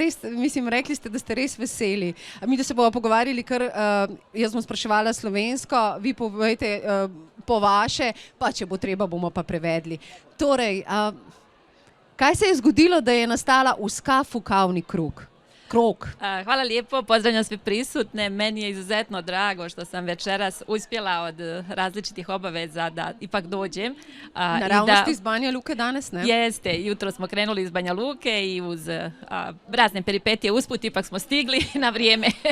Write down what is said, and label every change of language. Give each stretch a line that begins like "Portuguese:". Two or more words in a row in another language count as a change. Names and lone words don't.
Slovenian: Res, mislim, rekli ste, da ste res veseli. Mi, da se bomo pogovarjali, kar jaz bom spraševala slovensko, vi povejte po vaše, pa če bo treba, bomo pa prevedli. Torej, kaj se je zgodilo, da je nastala Uska fukavni krog?
Serbian: Hvala lijepo, pozdravljam sve prisutne. Meni je izuzetno drago što sam večeras uspjela od različitih obaveza da ipak dođem. Naravno ste iz Banja Luke danas, ne? Jeste, jutro smo krenuli iz Banja Luke i uz razne peripetije usput ipak smo stigli na vrijeme.